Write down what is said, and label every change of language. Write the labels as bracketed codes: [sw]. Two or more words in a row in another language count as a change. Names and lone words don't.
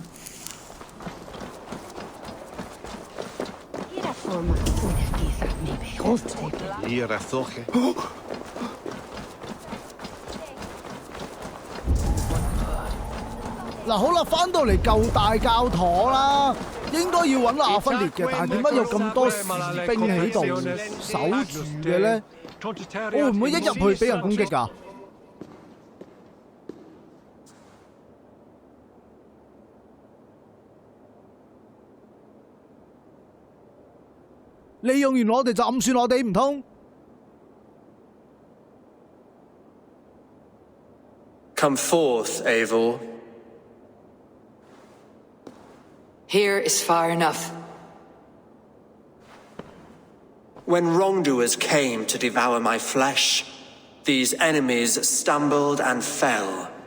[yue] 嗱，好啦，翻到嚟舊大教堂啦，應該要揾阿芬列嘅，但係點解有咁多士兵喺度守住嘅咧？我會唔會一入去俾人攻擊㗎？利用完我哋就暗算我哋唔通？ [en] Come forth, Eivor. Here is far enough. When wrongdoers came to devour my flesh, these enemies stumbled and fell.